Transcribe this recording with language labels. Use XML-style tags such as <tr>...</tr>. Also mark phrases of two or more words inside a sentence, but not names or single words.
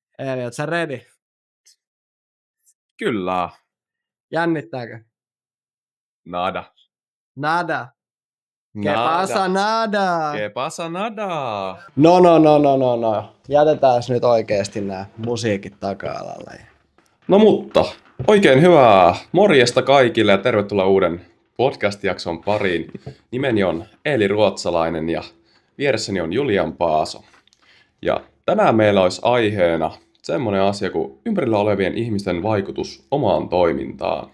<fi>Eli oot sä ready? Kyllä. Jännittääkö?</fi> <es>Nada. Nada. ¿Qué pasa nada? ¿Qué pasa nada? No.</es> <fi>Jätetääs nyt oikeesti nää musiikit taka-alalle. No mutta, oikein hyvää morjesta kaikille ja tervetuloa uuden podcast-jakson pariin. Nimeni on Eeli Ruotsalainen ja vieressäni on Julian Paaso. Ja tänään meillä olisi aiheena semmoinen asia kuin ympärillä olevien ihmisten vaikutus omaan toimintaan.</fi>